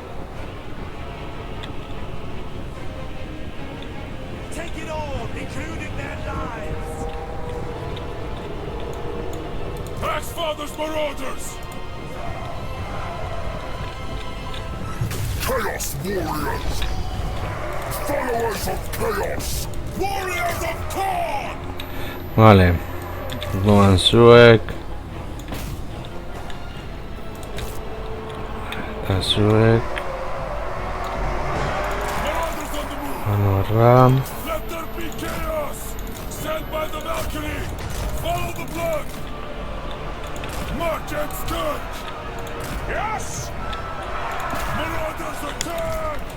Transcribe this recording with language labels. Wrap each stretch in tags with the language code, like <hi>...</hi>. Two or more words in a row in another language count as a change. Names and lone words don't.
<en>Take it all, including their lives! Axfather's Marauders! Chaos warriors! Followers of chaos! Warriors of Khorne! Vale. Luansuek. Asuek. Marauders on the move! Anoram. Let there be chaos! Stand by the Valkyrie! Follow the blood! March and scourge! Yes! Marauders attack!</en>